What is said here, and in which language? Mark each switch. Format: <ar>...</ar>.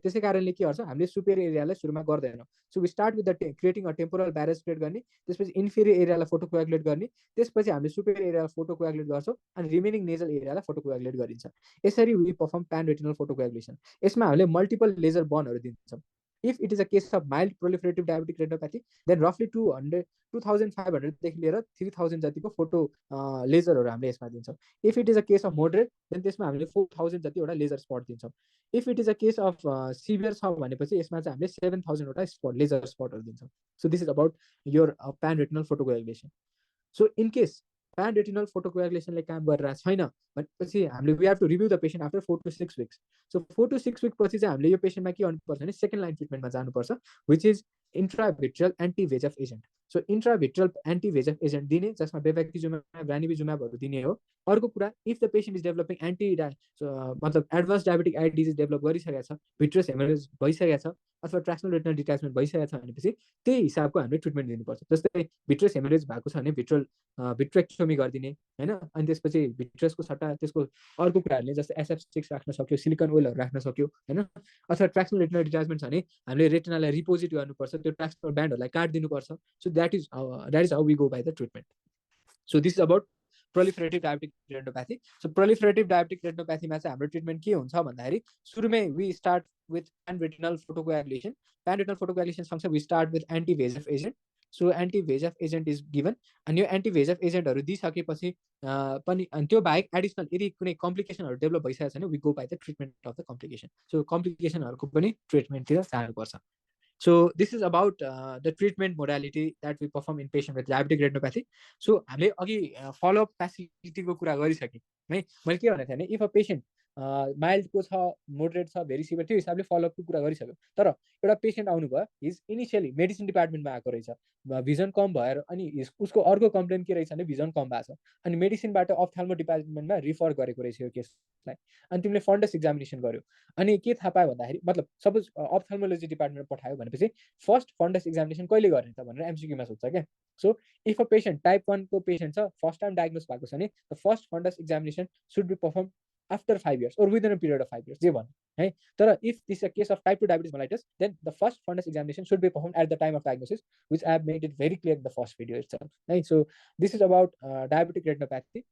<ne>त्यसै कारणले के गर्छ, हामीले सुपेरियर एरियालाई सुरुमा गर्दैनौँ.</ne> <en>so we start with the creating</en> <ne>a temporal barrage create गर्ने, त्यसपछि इन्फिरियर एरियालाई फोटोकोएगुलेट गर्ने, त्यसपछि हामीले सुपेरियर एरियालाई फोटोकोएगुलेट गर्छौँ अनि रिमेनिङ नेजल एरियालाई फोटोकोएगुलेट गरिन्छ.</ne> <en>यसरी we perform pan retinal photocoagulation.</en> <ne>यसमा हामीले मल्टिपल लेजर बर्नहरू दिन्छौँ.</ne> <en>If it is a case of mild proliferative diabetic retinopathy, then roughly 2500</en> <ne>देखि लिएर 3000 जतिको फोटो लेजरहरू हामीले यसमा दिन्छौँ.</ne> <en>if it is a case of moderate then</en> <ne>त्यसमा हामीले 4000 जति एउटा लेजर स्पट दिन्छौँ.</ne> <en>if it is a case of severe</en> <ne>छ भनेपछि यसमा चाहिँ हामीले 7000 वटा स्पट लेजर स्पटहरू दिन्छौँ.</ne> <en>So this is about your pan retinal photocoagulation.</en> <ne>So in case PAN retinol फोटोकोएगुलेसनले काम गरिरहेको छैन भनेपछि हामीले</ne> <en>We have to review the patient after 4 to 6 weeks.</en> <ne>So 4 to 6 week पछि चाहिँ हामीले यो पेसेन्टमा के गर्नुपर्छ भने सेकेन्ड लाइन ट्रिटमेन्टमा जानुपर्छ, which is इन्ट्राभिट्रियल एन्टी-VEGF agent. So इन्ट्राभिट्रियल एन्टी-VEGF agent दिने जसमा बेभेक्टिजुमाब रानिविजुमाबहरू दिने हो। अर्को कुरा,</ne> <en>if the patient is developing</en> <ne>मतलब advance diabetic I disease develop गरिसकेको छ, भिट्रियस हेमरेज भइसकेको छ अथवा ट्राक्सनल रेटिनल डिट्याचमेन्ट भइसकेको छ भनेपछि त्यही हिसाबको हामीले ट्रिटमेन्ट दिनुपर्छ। जस्तै भिट्रियस हेमरेज भएको छ भने भिट्रेक्टोमी गरिदिने होइन। अनि त्यसपछि भिट्रियसको सट्टा त्यसको अर्को कुराहरूले जस्तै SF6 राख्न सक्यो, सिलिकन ओइलहरू राख्न सक्यो होइन। अथवा ट्राक्सनल रेटिनल डिट्याचमेन्ट छ भने हामीले रेटिनालाई रिपोजिट गर्नुपर्छ, त्यो ट्राक्सनल ब्यान्डहरूलाई काटिदिनुपर्छ।</ne> <en>So that is how we go by the treatment. So this is about proliferative diabetic retinopathy.</en> <ne>So प्रोलिफरेटिभ diabetic रेटिनोप्याथीमा चाहिँ हाम्रो ट्रिटमेन्ट के हुन्छ भन्दाखेरि सुरुमै</ne> <en>We start with pan retinol photocoagulation. प्यान retinol फोटोकोएगुलेसन सँगसँगै we start with anti VEGF agent. So anti VEGF agent is given.</en> <ne>अनि यो एन्टी-VEGF एजेन्टहरू दिइसकेपछि पनि अनि त्यो बाहेक एडिसनल यदि कुनै कम्प्लिकेसनहरू डेभलप भइसकेको छ भने</ne> <en>We go by the treatment of the complication.</en> <ne>So कम्प्लिकेसनहरूको पनि ट्रिटमेन्टतिर जानुपर्छ।</ne> <en>So this is about the treatment modality that we perform in patient with diabetic retinopathy.</en> <ne>So हामीले अघि follow up facility को कुरा गरिसकेँ है। मैले के भनेको थिएँ भने इफ अ पेसेन्ट माइल्डको छ, मोडरेट छ, भेरी सिभियर, त्यो हिसाबले फलोअपको कुरा गरिसक्यो। तर एउटा पेसेन्ट आउनुभयो, हिज इनिसियली मेडिसिन डिपार्टमेन्टमा आएको रहेछ, भिजन कम भएर अनि उसको अर्को कम्प्लेन के रहेछ भने भिजन कम भएको छ, अनि मेडिसिनबाट अप्थाल्मो डिपार्टमेन्टमा रिफर गरेको रहेछ यो केसलाई। अनि तिमीले फन्डस एक्जामिनेसन गर्यो, अनि के थाहा पायो भन्दाखेरि मतलब सपोज अप्थाल्मोलोजी डिपार्टमेन्टमा पठायो भनेपछि फर्स्ट फन्डस एक्जामिनेसन कहिले गर्ने त भनेर MCQमा सोध्छ क्या।</ne> <en>so if a patient type 1 को patient छ, first time diagnose भएको छ भने the first fundus examination should be perform after 5 years or within a period of 5 years,</en> <ne>जे भन्यो है।</ne> <en>तर if this a case of type 2 diabetes mellitus then the first fundus examination should be perform at the time of diagnosis, which I have made it very clear in the first video itself है। So this is about diabetic retinopathy.</en>